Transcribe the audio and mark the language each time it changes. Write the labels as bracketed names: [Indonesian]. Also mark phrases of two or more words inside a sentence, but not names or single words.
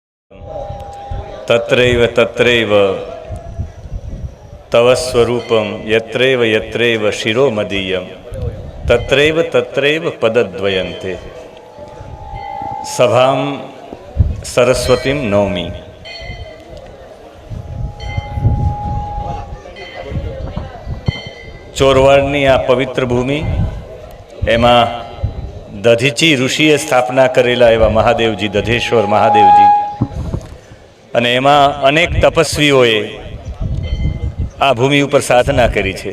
[Sanskrit] तत्रैव तत्रैव तव स्वरूपम यत्रैव यत्रैव शिरो मदीयम तत्रैव तत्रैव पदद्वयन्ते सभाम सरस्वतीम नौमी। [Gujarati] ચોરવાડની આ પવિત્ર ભૂમિ, એમાં દધીચી ઋષિએ સ્થાપના કરેલા એવા મહાદેવજી, દધેશ્વર મહાદેવજી, અને એમાં અનેક તપસ્વીઓએ આ ભૂમિ ઉપર સાધના કરી છે.